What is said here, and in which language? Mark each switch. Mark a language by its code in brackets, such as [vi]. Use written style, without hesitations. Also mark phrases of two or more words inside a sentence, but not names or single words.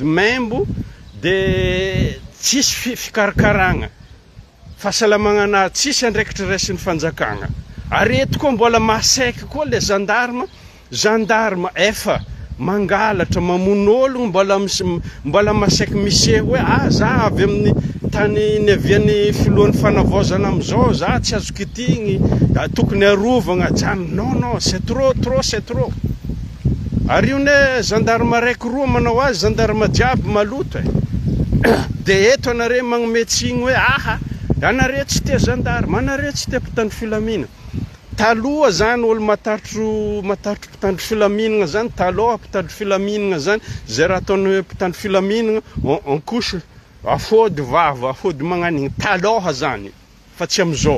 [mg] membo de tsisy fikarakaragna fahasalamagna anazy tsisy andraikitra raisin'ny fanjakagna ary eto koa mbola masaiky koa le gendarme efa mangalatra mamon'ologno mbola masaiky miseho hoe za avy amin'ny tany neviany filohan'ny fanavozana amizao za tsy azo kitigny tokony arovagna jany [fr] non c'est trop [mg] Ary io ne gendarme raiky roa manao azy, gendarme jiaby maloto de eto anare magnome tsigny hoe aha, anare tsy te gendarme, anare tsy te mpitandro filaminana. Taloha zany olo matatro mpitandro filaminana zany, taloha mpitandro filaminana zany, zay raha ataony hoe mpitandro filaminana [fr] on couche [mg] afody vava, afody magnanigny, taloha zany, fa tsy amizao.